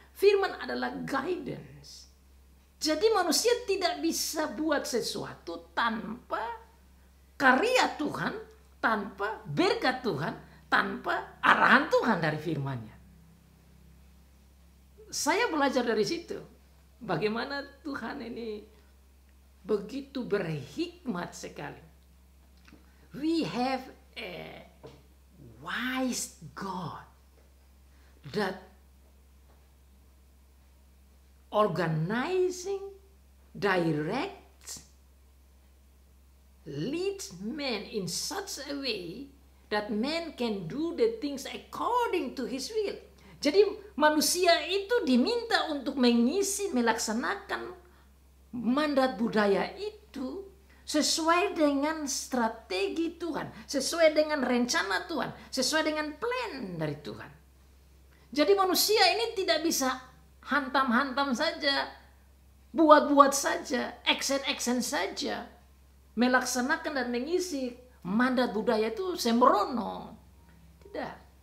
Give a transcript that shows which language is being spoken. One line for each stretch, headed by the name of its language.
Indonesian: Firman adalah guidance. Jadi manusia tidak bisa buat sesuatu tanpa karya Tuhan, tanpa berkat Tuhan, tanpa arahan Tuhan dari firman-Nya. Saya belajar dari situ. Bagaimana Tuhan ini begitu berhikmat sekali.
English: We have a wise God that organizing, directs, leads men in such a way that man can do the things according to his will.
Indonesian: Jadi manusia itu diminta untuk mengisi, melaksanakan mandat budaya itu sesuai dengan strategi Tuhan, sesuai dengan rencana Tuhan, sesuai dengan plan dari Tuhan. Jadi manusia ini tidak bisa hantam-hantam saja, buat-buat saja, action saja, melaksanakan dan mengisi mandat budaya itu sembrono. Tidak.